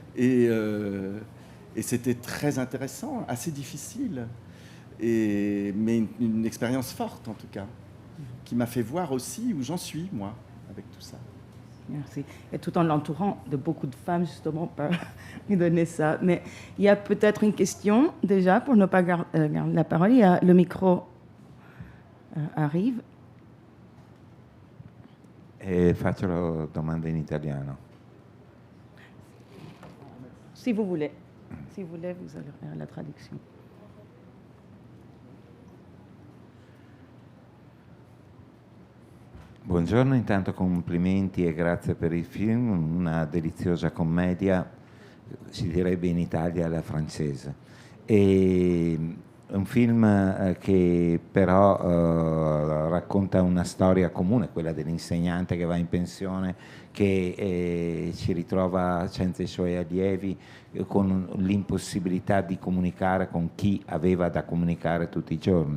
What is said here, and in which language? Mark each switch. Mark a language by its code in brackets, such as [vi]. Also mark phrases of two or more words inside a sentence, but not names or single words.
[fr] Et c'était très intéressant, assez difficile, mais une expérience forte en tout cas, qui m'a fait voir aussi où j'en suis, moi, avec tout ça. Merci. Et tout en l'entourant de beaucoup de femmes, justement, pour lui donner ça. Mais il y a peut-être une question, déjà, pour ne pas garder la parole. Le micro arrive. [it] Faccio la domanda in italiano. [fr] Si vous voulez. Si vous voulez, vous allez faire la traduction. [it] Buongiorno, intanto complimenti e grazie per il film, una deliziosa commedia, si direbbe in Italia alla francese. È un film che però racconta una storia comune, quella dell'insegnante che va in pensione, che si ritrova senza i suoi allievi, con l'impossibilità di comunicare con chi aveva da comunicare tutti i giorni.